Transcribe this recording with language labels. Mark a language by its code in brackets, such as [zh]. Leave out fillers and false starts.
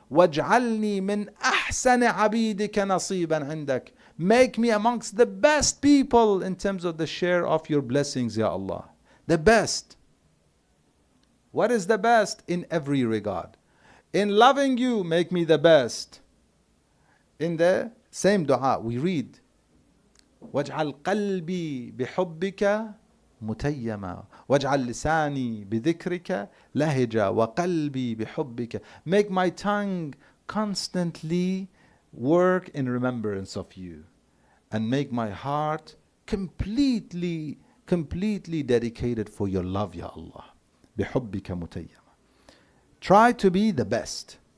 [ar] وَاجْعَلْنِي مِنْ أَحْسَنِ عَبِيدِكَ نَصِيبًا عِنْدَكَ. [en] Make me amongst the best people in terms of the share of your blessings, Ya Allah. The best. What is the best? In every regard. In loving you, make me the best. In the same dua, we read, [ar] وَاجْعَلْ قَلْبِي بِحُبِّكَ مُتَيَّمًا وَاجْعَلْ لِسَانِي بِذِكْرِكَ لَهِجًا وَقَلْبِي بِحُبِّكَ. [en] Make my tongue constantly work in remembrance of you, and make my heart completely dedicated for your love, Ya Allah. [ar] بِحُبِّكَ مُتَيَّمًا. [en] Try to be the best.